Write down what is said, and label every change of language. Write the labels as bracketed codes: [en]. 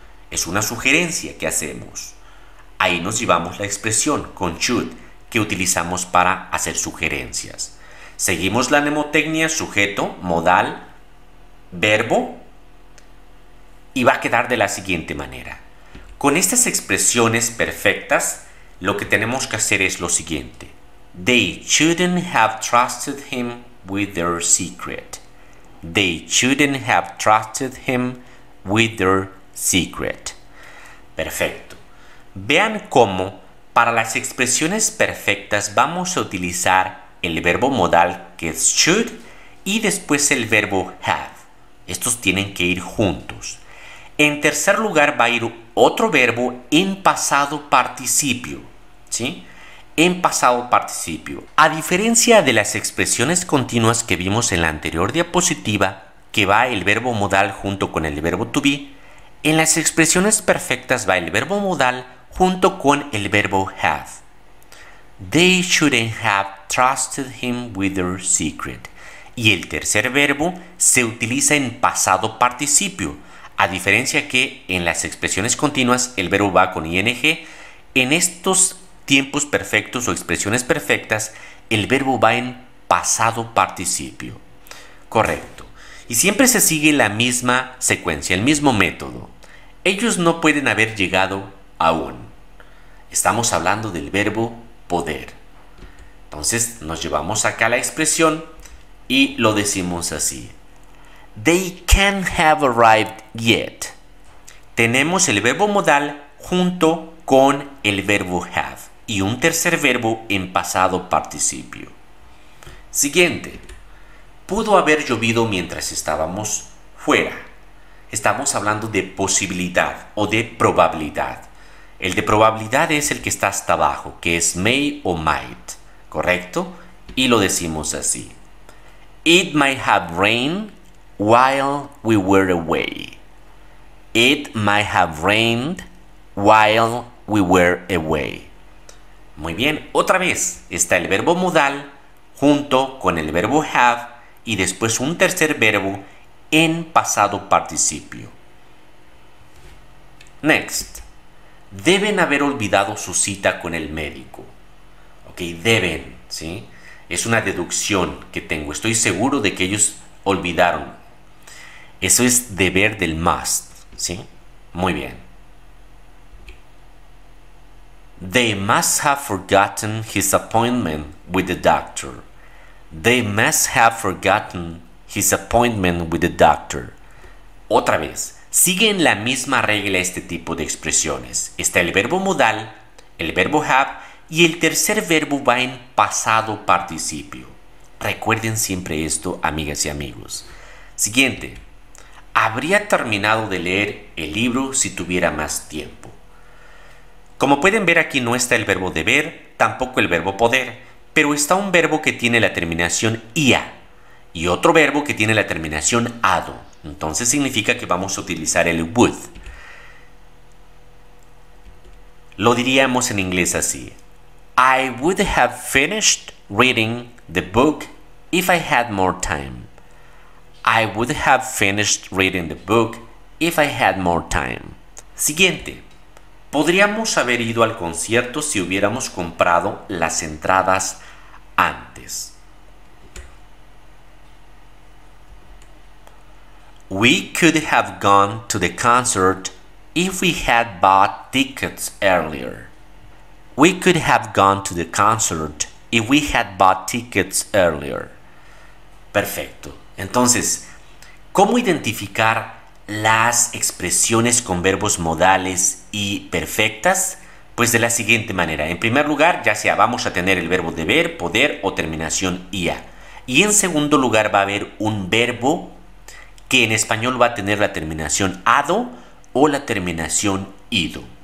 [es] Es una sugerencia que hacemos. Ahí nos llevamos la expresión con should que utilizamos para hacer sugerencias. Seguimos la mnemotecnia sujeto, modal, verbo y va a quedar de la siguiente manera. Con estas expresiones perfectas, lo que tenemos que hacer es lo siguiente. [en] They shouldn't have trusted him with their secret. They shouldn't have trusted him with their secret. [es] Perfecto. Vean cómo para las expresiones perfectas vamos a utilizar el verbo modal que es should y después el verbo have. Estos tienen que ir juntos. En tercer lugar va a ir otro verbo en pasado participio, ¿sí? En pasado participio. A diferencia de las expresiones continuas que vimos en la anterior diapositiva, que va el verbo modal junto con el verbo to be, en las expresiones perfectas va el verbo modal junto con el verbo have. [en] They shouldn't have trusted him with their secret. [es] Y el tercer verbo se utiliza en pasado participio, a diferencia que en las expresiones continuas el verbo va con ing. En estos tiempos perfectos o expresiones perfectas el verbo va en pasado participio. Correcto. Y siempre se sigue la misma secuencia, el mismo método. Ellos no pueden haber llegado aún. Estamos hablando del verbo poder. Entonces nos llevamos acá la expresión y lo decimos así. [en] They can't have arrived yet. [es] Tenemos el verbo modal junto con el verbo have y un tercer verbo en pasado participio. Siguiente. Pudo haber llovido mientras estábamos fuera. Estamos hablando de posibilidad o de probabilidad. El de probabilidad es el que está hasta abajo, que es may o might, ¿correcto? Y lo decimos así. [en] It might have rained while we were away. It might have rained while we were away. [es] Muy bien, otra vez está el verbo modal junto con el verbo have y después un tercer verbo en pasado participio. [en] Next. [es] Deben haber olvidado su cita con el médico. Ok, deben, ¿sí? Es una deducción que tengo. Estoy seguro de que ellos olvidaron. Eso es deber del must, ¿sí? Muy bien. [en] They must have forgotten his appointment with the doctor. They must have forgotten his appointment with the doctor. [es] Otra vez, siguen la misma regla este tipo de expresiones. Está el verbo modal, el verbo have y el tercer verbo va en pasado participio. Recuerden siempre esto, amigas y amigos. Siguiente. Habría terminado de leer el libro si tuviera más tiempo. Como pueden ver, aquí no está el verbo deber, tampoco el verbo poder, pero está un verbo que tiene la terminación ia y otro verbo que tiene la terminación ado. Entonces significa que vamos a utilizar el would. Lo diríamos en inglés así. I would have finished reading the book if I had more time. I would have finished reading the book if I had more time. Siguiente. Podríamos haber ido al concierto si hubiéramos comprado las entradas antes. [en] We could have gone to the concert if we had bought tickets earlier. We could have gone to the concert if we had bought tickets earlier. [es] Perfecto. Entonces, ¿cómo identificar las expresiones con verbos modales y perfectas? Pues de la siguiente manera. En primer lugar, ya sea vamos a tener el verbo deber, poder o terminación ia. Y en segundo lugar va a haber un verbo que en español va a tener la terminación ado o la terminación ido.